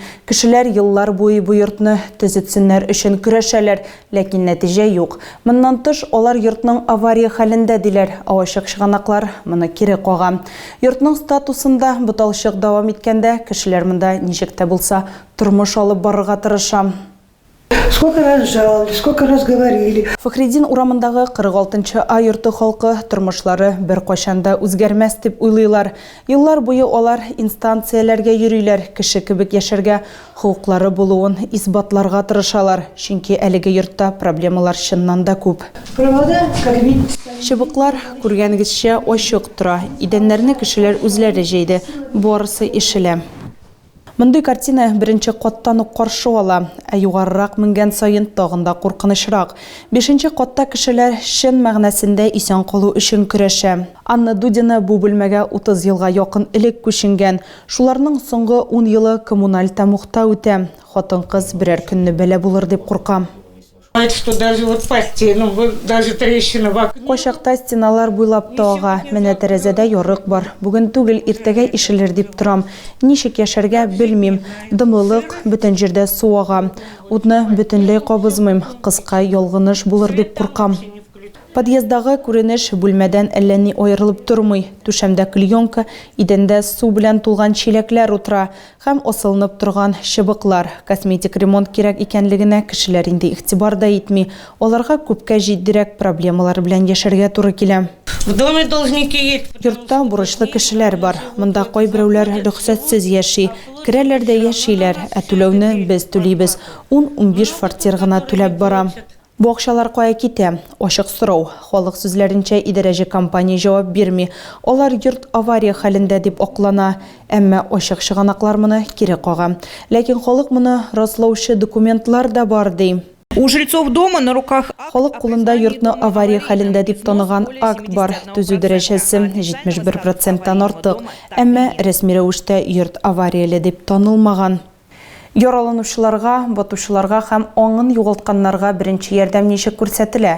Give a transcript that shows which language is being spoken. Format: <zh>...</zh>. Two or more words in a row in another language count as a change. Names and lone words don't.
<tt>Кешеләр еллар буе бу йортны төзетсеннәр өчен көрәшәләр, ләкин нәтиҗә юк. Моннан тыш алар йортның авария хәлендә диләр. Авачык чыганаклар моны кире кага. Йортның статусында буталчык дәвам иткәндә кешеләр монда ничек тә булса тормыш алып барырга тырыша.</tt> <ru>Сколько раз жаловались, сколько раз говорили.</ru> <tt>Фәхреддин урамындагы 46-нчы айырты халкы тормышлары бер кайчанда үзгәрмәс дип уйлыйлар. Еллар буе алар инстанцияләргә йөриләр, кеше кебек яшәргә хукуклары булуын исбатларга тырышалар. Чөнки әлеге йортта проблемалар чыннан да күп.</tt> <ru>Провода, как видите,</ru> <tt>Чыбыклар күргәнегезчә ачык тора. Идәннәрне кешеләр үзләре җәйде. Барысы ишелә. Мондый картина беренче каттан ук каршы ала, ә югарырак менгән саен тагын да куркынычрак. 5нче катта кешеләр чын мәгънәсендә исән калу өчен көрәшә. Анна Дудина бу бүлмәгә 30 елга якын элек күченгән. Шуларның соңгы 10 елы коммуналь тамухта үтә. Хатын-кыз берәр көнне бәла булыр дип куркам.</tt> <ru>что даже вот по стенам, вот даже трещина в окне.</ru> <tt>Кочакта стеналар буйлап тага, менә тәрәзәдә ярык бар. Бүген түгел, иртәгә ишелер дип торам. Ничек яшәргә белмим. Дымлылык, бөтен җирдә су ага. Утны бөтенләй кабызмыйм. Кыска ялгыныш булыр дип куркам. Подъездагы күренеш бүлмәдән әллә ни аерылып тормый. Түшәмдә клеенка, идәндә су белән тулган чиләкләр утыра һәм асылынып торган чыбыклар. Косметик ремонт кирәк икәнлегенә кешеләр инде игътибар да итми. Аларга күпкә җитдирәк проблемалар белән яшәргә туры килә.</tt> <ru>В доме должники есть.</ru> <tt>Йортта бурычлы кешеләр бар. Монда кайберәүләр рөхсәтсез яши. Керәләр дә яшиләр, ә түләүне без түлибез. 10-15 фартир гына түләп бара. Бу акчалар кая китә? Ачык сорау. Халык сүзләренчә идарәче компания җавап бирми. Алар йорт авария хәлендә дип аклана, әмма ачык чыганаклар моны кире кага. Ләкин халык моны раслаучы документлар да бар ди.</tt> <ru>У жильцов дома на руках</ru> <tt>Халык кулында йортны авария хәлендә дип таныган акт бар. Төзү дәрәҗәсе 71%-тан артык, әмма рәсми рәвештә йорт аварияле дип танылмаган. Яраланучыларга, батучыларга һәм аңын югалтканнарга беренче ярдәм ничек күрсәтелә?</tt>